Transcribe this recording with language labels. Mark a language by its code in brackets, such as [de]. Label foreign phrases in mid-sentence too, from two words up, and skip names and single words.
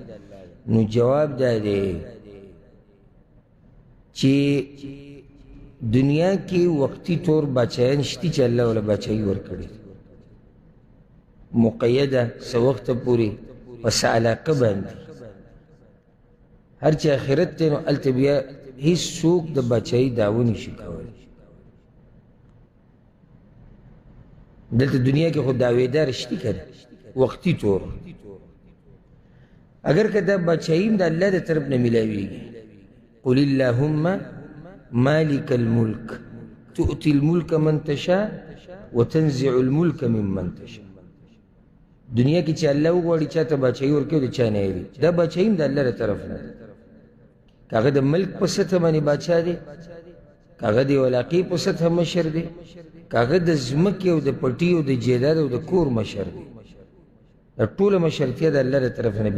[ps] نو جواب دا دی چې دنیا کې وقتی طور بادشاهان شتی چې الله ولا بادشاهي ورکړي مقیده څه وخت پورې پس علاقه باندې. هر چې آخرت دی نو هلته بیا هېڅ څوک د بادشاهي دعوه نشي کولی. دلته دنیا کې خو دعویدار شتی که نه وقتی طور، اگر که دا بادشاهي هم د الله د طرف نه میلاویږي. [ar] قل اللهم مالک الملک تؤتی الملک من تشاء وتنزع الملک ممن تشاء. [ps] دنیا کې چې الله وغواړي چاته بادشاهي ورکوي د چا نه هېري. دا بادشاهي هم د الله له طرف نه ده. که هغه د ملک په سطح باندې بادشاه دی، که هغه د علاقې په سطح مشر دی، که هغه د ځمکې او د پټي او د جیداد او د کور مشر دی، دا ټوله مشرتیا د الله له طرف نه.